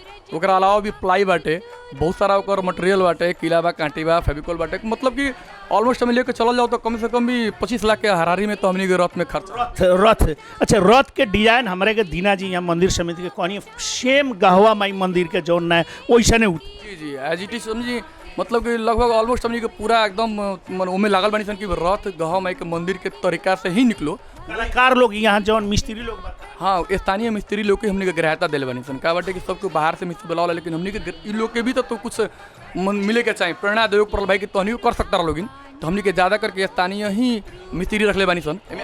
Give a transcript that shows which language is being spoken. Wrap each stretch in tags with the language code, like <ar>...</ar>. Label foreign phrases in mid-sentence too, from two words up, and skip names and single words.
<bho>ओकरा अलावा भी प्लाई बाटे, बहुत सारा ओकर मटेरियल बाटे, किला बा, कांटी बा, फेविकोल बाटे, मतलब कि ऑलमोस्ट हम लेके चलल जाओ तो कम से कम भी 25 लाख के हरारी में तो हमनी के रथ में खर्च। रथ अच्छा, रथ के डिजाइन हमारे के दीना जी यहाँ मंदिर समिति के कहनी सेम गहवा माई मंदिर के जौन है वैसे नहीं। जी जी</bho> <en>as it is</en> <bho>समझी, मतलब कि लगभग ऑलमोस्ट हमनी के पूरा एकदम उमें लागल बानी सन कि रथ गहवा माई के मंदिर के तरीका से ही निकलो। कलाकार लोग यहाँ जौन मिस्त्री लोग बा, हाँ स्थानीय मिस्त्री लोग के हमने के ग्राह्यता दिले बनी सन का बाटे कि सबको बाहर से मिस्त्री बुलावला, लेकिन हमने के इ लोग के भी तो कुछ मिले के चाहिए, प्रेरणा देवे पड़ल भाई कि तहनी कर सकता रह लोगिन, तो हमने के ज़्यादा करके स्थानीय ही मिस्त्री रखले बानी सन।</bho>